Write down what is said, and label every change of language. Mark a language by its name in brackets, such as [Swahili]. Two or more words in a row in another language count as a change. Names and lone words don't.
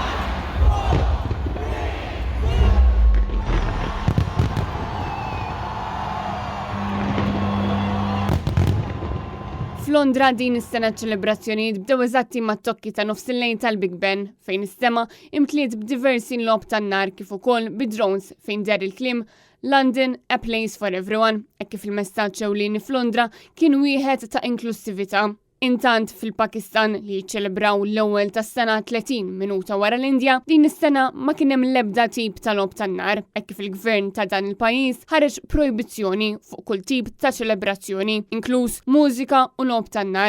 [Maltese] F'Londra din is-sena ċelebrazzjonijiet bdew eżatti mat-tokki ta' nofs il-lejl tal-Big Ben fejn is-sema imtliet b'diversi lob tan-nar kif ukoll bid-drones fejn der il-kliem [English] London, a place for everyone, [Maltese] hekk kif il-messaġġ ewlieni f'Londra kien wieħed ta' inklusività. Intant fil-Pakistan li jiċċelebraw l-ewwel tas-sena 30 minuta wara l-Indja, din is-sena ma kien hemm l-ebda tip ta' lob tan-nar, hekk kif il-gvern ta' dan il-pajjiż ħareġ projbizzjoni fuq kull tip ta' ċelebrazzjoni, inkluż mużika u lob tan-nar.